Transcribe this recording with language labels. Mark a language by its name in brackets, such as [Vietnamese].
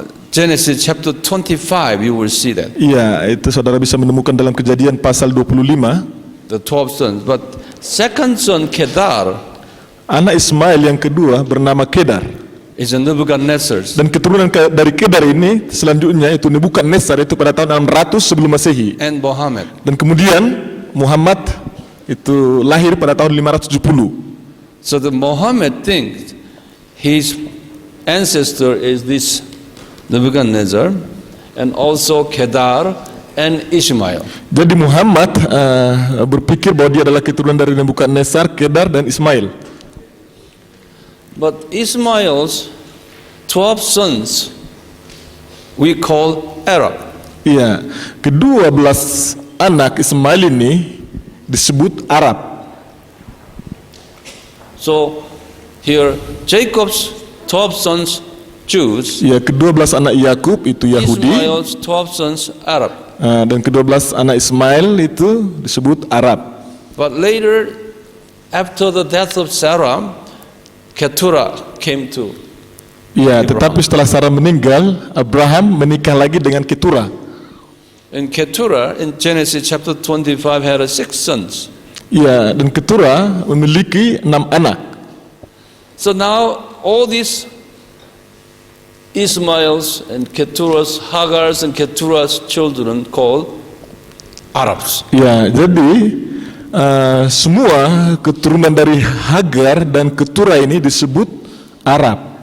[English] Genesis chapter 25, you will see that. [Indonesian] Iya, itu saudara bisa menemukan dalam Kejadian pasal 25. [English] The 12 sons. But second son, Kedar, [Indonesian] Anak Ismail yang kedua bernama Kedar. [English] is a Nebuchadnezzar. [Indonesian] Dan keturunan dari Kedar ini selanjutnya itu Nebukadnezar itu pada tahun 600 sebelum Masehi. [English] And Mohammed. [Indonesian] Dan kemudian Muhammad itu lahir pada tahun 570. [English] So the Mohammed thinks his ancestor is this Nebuchadnezzar and also Kedar and Ishmael. [Indonesian] Jadi Muhammad berpikir bahwa dia adalah keturunan dari Nebukadnezar, Kedar dan Ismail. [English] But Ishmael's 12 sons we call Arab. [Indonesian] Iya, ke-12 anak Ismail ini disebut Arab. [English] So here Jacob's 12 sons Jews, [Indonesian] Ya, ke-12 anak Yakub itu Yahudi, [English] Ishmael's 12 sons Arab. [Indonesian] dan ke-12 anak Ismail itu disebut Arab. [English] But later, after the death of Sarah, Keturah came to. [Indonesian] Ya, tetapi setelah Sarah meninggal, Abraham menikah lagi dengan Keturah. [English] And Keturah in Genesis chapter 25 had 6 sons. [Indonesian] Ya, dan Keturah memiliki 6 anak. [English] So now all these Ishmael's and Keturah's, Hagar's and Keturah's children called Arabs. [Indonesian] Ya, jadi semua keturunan dari Hagar dan Keturah ini disebut Arab.